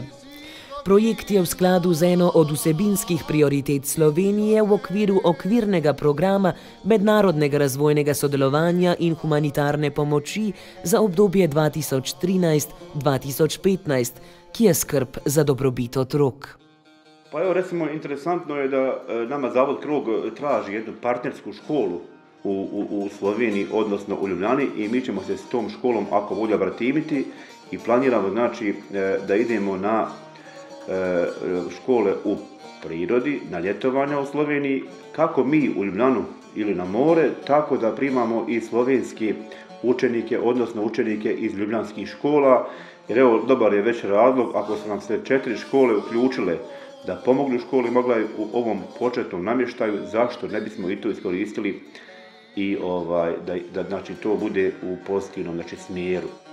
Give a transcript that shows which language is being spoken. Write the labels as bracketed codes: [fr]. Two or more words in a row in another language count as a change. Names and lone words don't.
[sl] Projekt je v skladu z eno od vsebinskih prioritet Slovenije v okviru okvirnega programa mednarodnega razvojnega sodelovanja in humanitarne pomoči za obdobje 2013-2015, ki je skrb za dobrobit otrok. [bs] Pa evo recimo interesantno je da nama Zavod KROG traži jednu partnersku školu u Sloveniji, odnosno u Ljubljani, i mi ćemo se s tom školom ako volja obratiti i planiramo da idemo na škole u prirodi, na ljetovanja u Sloveniji, kako mi u Ljubljanu ili na more, tako da primamo i slovenske učenike, odnosno učenike iz ljubljanskih škola, jer evo, dobar je već razlog, ako su nam se 4 škole uključile da pomogli školi Maglaj u ovom početnom namještaju, zašto ne bismo i to iskoristili i da znači, to bude u pozitivnom znači, smjeru.